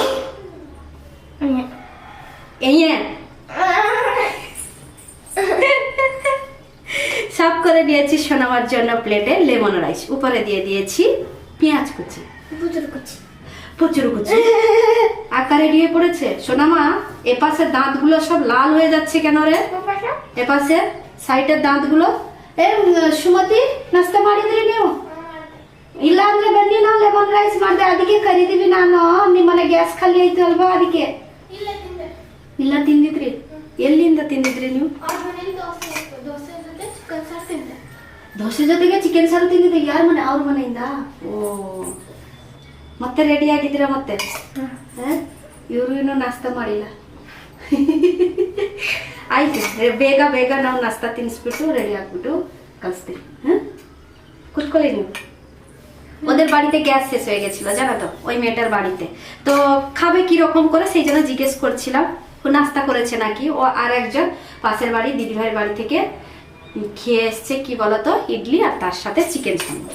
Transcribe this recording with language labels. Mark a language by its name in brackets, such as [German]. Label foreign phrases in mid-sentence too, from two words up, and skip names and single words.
[Bangla] এই সাফ করে দিয়েছি সোনামার জন্য প্লেটে [English] lemon rice, [Bangla] উপরে দিয়ে দিয়েছি পেঁয়াজ কুচি, প্রচুর কুচি আকারে দিয়ে পড়েছে। সোনামা এপাশের দাঁতগুলো সব লাল হয়ে যাচ্ছে কেন রে? এপাশে সাইডের দাঁতগুলো। এ সুমতি নাস্তা ಮಾಡಿ দিলি ನೀವು? [Kannada] ಇಲ್ಲ ಅಂದ್ರೆ ಬನ್ನಿ ನಾವು [English] lemon rice [Kannada] ಮಾಡಿದೆ, ಅದಕ್ಕೆ ಕರಿದೀವಿ ನಾನು. ನಿಮ್ಮನೆ ಗ್ಯಾಸ್ ಖಾಲಿ ಆಯ್ತು ಅಲ್ವಾ, ಅದಕ್ಕೆ. ಇಲ್ಲ ತಿಂದಿದ್ರಿ? ಎಲ್ಲಿಂದ ತಿಂದಿದ್ರಿ ನೀವು? ದೋಸೆ ಜೊತೆಗೆ ಚಿಕನ್ ಸಾರು ತಿಂದಿದ್ದೆ. ಯಾರ ಮನೆ? ಅವ್ರ ಮನೆಯಿಂದ. ಓ, ಮತ್ತೆ ರೆಡಿ ಆಗಿದ್ದೀರಾ ಮತ್ತೆ? ಇವರು ಇನ್ನೂ ನಾಷ್ಟ ಮಾಡಿಲ್ಲ. ಆಯ್ತು, ಬೇಗ ಬೇಗ ನಾವು ನಾಷ್ಟ ತಿನ್ನಿಸ್ಬಿಟ್ಟು ರೆಡಿ ಆಗ್ಬಿಟ್ಟು ಕಳಿಸ್ತೀವಿ। [Bangla] কুচকলে নিও। ওদের বাড়িতে গ্যাস শেষ হয়ে গেছিল, জানো তো, ওই মেয়েটার বাড়িতে। তো খাবে কি রকম করে সেই জন্য জিজ্ঞেস করছিলাম। ও নাস্তা করেছে নাকি। ও আর একজন পাশের বাড়ি দিদিভাইয়ের বাড়ি থেকে খেয়ে এসছে কি বলতো, ইডলি আর তার সাথে চিকেন সামোসা।